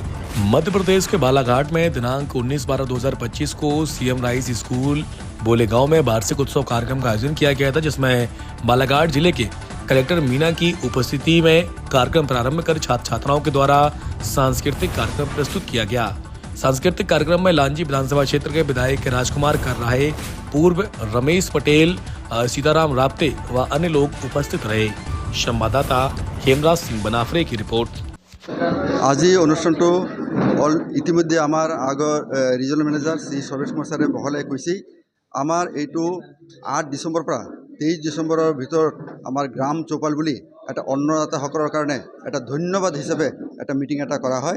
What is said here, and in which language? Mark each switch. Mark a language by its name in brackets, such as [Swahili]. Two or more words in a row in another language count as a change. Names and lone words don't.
[Hindi] मध्य प्रदेश के बालाघाट में दिनांक 19/12/2025 को सीएम राइस स्कूल बोलेगांव में वार्षिक उत्सव कार्यक्रम का आयोजन किया गया था, जिसमें बालाघाट जिले के कलेक्टर मीना की उपस्थिति में कार्यक्रम प्रारंभ कर छात्र छात्राओं के द्वारा सांस्कृतिक कार्यक्रम प्रस्तुत किया गया। सांस्कृतिक कार्यक्रम में लांजी विधानसभा क्षेत्र के विधायक राजकुमार कर्राहे, पूर्व रमेश पटेल, सीताराम राप्ते व अन्य लोग उपस्थित रहे। संवाददाता हेमराज सिंह बनाफरे की रिपोर्ट। [Assamese] আজি অনুষ্ঠানটো ইতিমধ্যে আমাৰ আগৰ ৰিজনেল মেনেজাৰ শ্ৰী সৰ্বেশ কুমাৰ ছাৰে বহলাই কৈছে। আমাৰ এইটো 8 ডিচেম্বৰৰ পৰা 23 ডিচেম্বৰৰ ভিতৰত আমাৰ গ্ৰাম চৌপাল বুলি এটা অন্নদাতাসকলৰ কাৰণে এটা ধন্যবাদ হিচাপে এটা মিটিং এটা কৰা হয়।